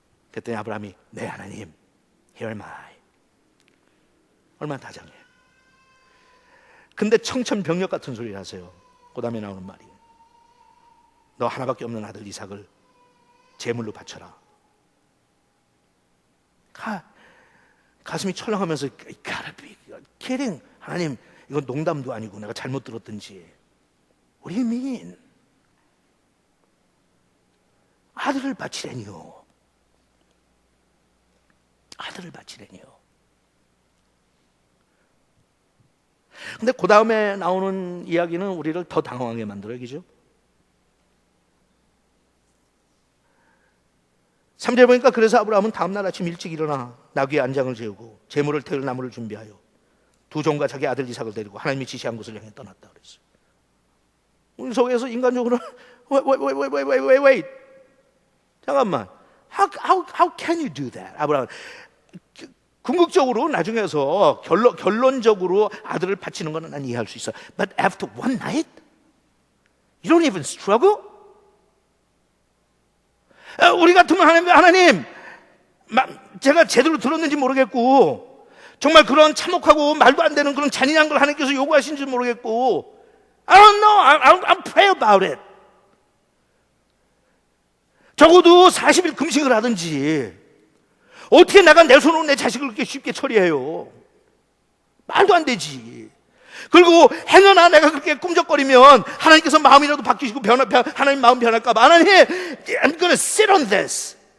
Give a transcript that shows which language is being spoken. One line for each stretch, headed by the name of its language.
Korean: 그랬더니 아브라함이 네 하나님,
English: Here am I.
Korean: 얼마나 다정해. 근데 청천벽력 같은 소리를 하세요. 그 다음에 나오는 말이 너 하나밖에 없는 아들 이삭을 제물로 바쳐라. 가슴이 철렁하면서
English: gotta be kidding.
Korean: 하나님, 이건 농담도 아니고 내가 잘못 들었든지.
English: What do you mean?
Korean: 아들을 바치라니요. 아들을 바치라니요. 근데 그 다음에 나오는 이야기는 우리를 더 당황하게 만들어요. 그죠? 3절 보니까 그래서 아브라함은 다음날 아침 일찍 일어나 나귀의 안장을 재우고 제물을 태울 나무를 준비하여 두 종과 자기 아들 이삭을 데리고 하나님이 지시한 곳을 향해 떠났다 그랬어요. 우리 속에서 인간적으로 wait. 잠깐만.
English: How can you do that?
Korean: 아브라함 궁극적으로 나중에서 결론적으로 아들을 바치는 건 난 이해할 수 있어.
English: But after one night, you don't even struggle?
Korean: 우리 같으면 하나님, 제가 제대로 들었는지 모르겠고 정말 그런 참혹하고 말도 안 되는 그런 잔인한 걸 하나님께서 요구하신지 모르겠고
English: I don't know. I'll pray about it.
Korean: 적어도 40일 금식을 하든지 어떻게 내가 내 손으로 내 자식을 그렇게 쉽게 처리해요? 말도 안 되지. 그리고 행여나 내가 그렇게 꿈적거리면 하나님께서 마음이라도 바뀌시고 하나님 마음 변할까 봐.
English: 하나님, I'm gonna sit on this.